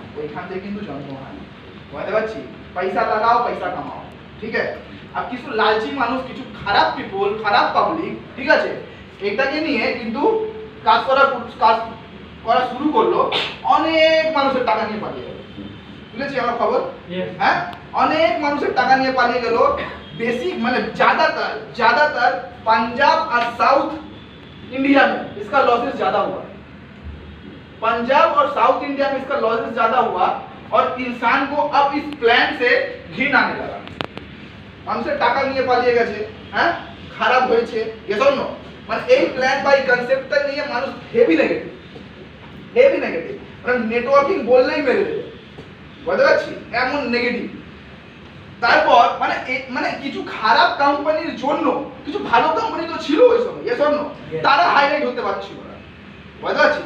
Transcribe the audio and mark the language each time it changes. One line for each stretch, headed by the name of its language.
Bangla: ওইখান থেকে কিন্তু জন্ম হয়, বুঝতে পারছি? পয়সা লাগাও, পয়সা কামাও, ঠিক আছে? আর কিছু লালচি মানুষ, কিছু খারাপ পিপল, খারাপ পাবলিক, ঠিক আছে, এটাকে নিয়ে কিন্তু কাজ করা শুরু করলো, অনেক মানুষের টাকা নিয়ে পালিয়ে গেল, বুঝেছি আমার খবর? হ্যাঁ, অনেক মানুষের টাকা নিয়ে পালিয়ে গেল।
Hindi: बेसिक मतलब ज्यादातर पंजाब और साउथ इंडिया में इसका लॉसेस ज्यादा हुआ, पंजाब और साउथ इंडिया में इसका लॉसेस ज्यादा हुआ, और इंसान को अब इस प्लान से घिन आने लगा।
Bangla: हमसे টাকা নিয়ে পালিয়ে গেছে, হ্যাঁ, খারাপ হয়েছে, এজন্য মানে এই প্ল্যান বাই কনসেপ্টটা নিয়ে মানুষ হেভি নেগেটিভ, মানে নেটওয়ার্কিং বললেই মেরে দেবে, বুঝতে পারছি? এমন নেগেটিভ। তারপর মানে কিছু খারাপ কোম্পানির জন্য কিছু ভালো কোম্পানি তো ছিল ওই সময়, এজন্য তারা হাইলাইট হতে পারছিল না, বুঝতে পারছি?